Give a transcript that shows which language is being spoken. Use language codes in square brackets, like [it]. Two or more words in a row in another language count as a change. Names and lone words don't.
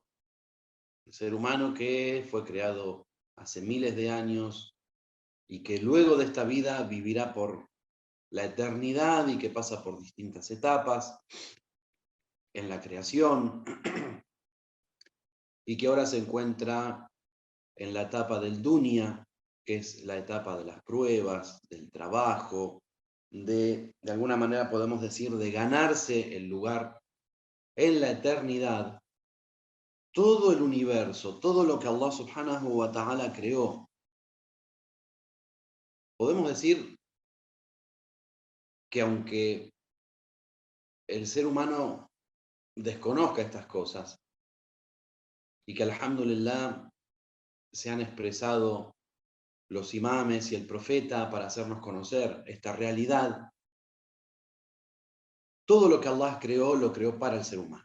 [es] El ser humano que fue creado hace miles de años y que luego de esta vida vivirá por la eternidad y que pasa por distintas etapas en la creación y que ahora se encuentra en la etapa del dunya, que es la etapa de las pruebas, del trabajo, de alguna manera podemos decir, de ganarse el lugar en la eternidad. Todo el universo, todo lo que Allah [ar] سبحانه وتعالى [es] creó, podemos decir que aunque el ser humano desconozca estas cosas y que alhamdulillah se han expresado los imames y el profeta para hacernos conocer esta realidad, todo lo que Allah creó, lo creó para el ser humano.